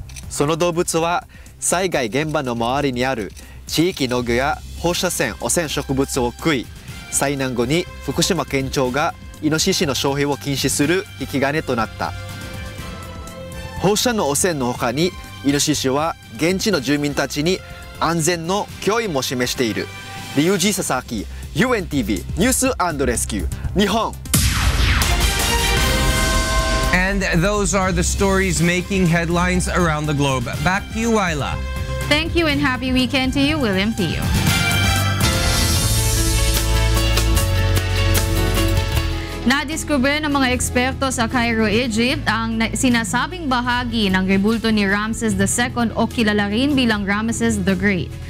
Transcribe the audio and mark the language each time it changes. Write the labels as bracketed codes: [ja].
[ja] その動物は災害現場の周りにある地域農業や放射線汚染植物を食い、災難後に福島県庁がイノシシの消費を禁止する引き金となった。放射能汚染の他にイノシシは現地の住民たちに安全の脅威も示している。リュウジ・ササキ UNTV ニュース&レスキュー日本。 [en] And those are the stories making headlines around the globe. Back to you, Wyla. Thank you and happy weekend to you, William Theo. [tl] Nadiskubre ng mga eksperto sa Cairo, Egypt ang sinasabing bahagi ng rebulto ni Ramses II o kilala rin bilang Ramses the Great.